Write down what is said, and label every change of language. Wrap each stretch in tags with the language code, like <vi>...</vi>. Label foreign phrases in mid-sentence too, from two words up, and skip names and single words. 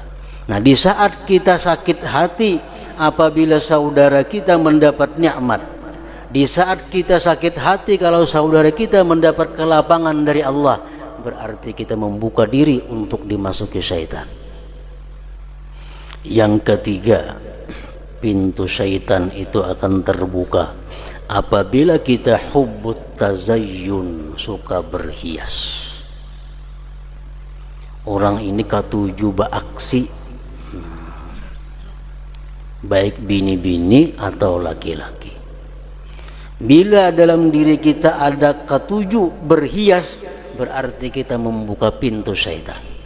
<id>Nah, di saat kita sakit hati apabila saudara kita mendapat nikmat, di saat kita sakit hati kalau saudara kita mendapat kelapangan dari Allah, berarti kita membuka diri untuk dimasuki syaitan. Yang ketiga, pintu syaitan itu akan terbuka apabila kita</id> <ar>حب التزين,</ar> <id>suka berhias.</id> <bjn>Orang ini katuju baaksi, baik bini-bini atau laki-laki.</bjn> <id>Bila dalam diri kita ada ketujuh berhias, berarti kita membuka pintu syaitan.</id>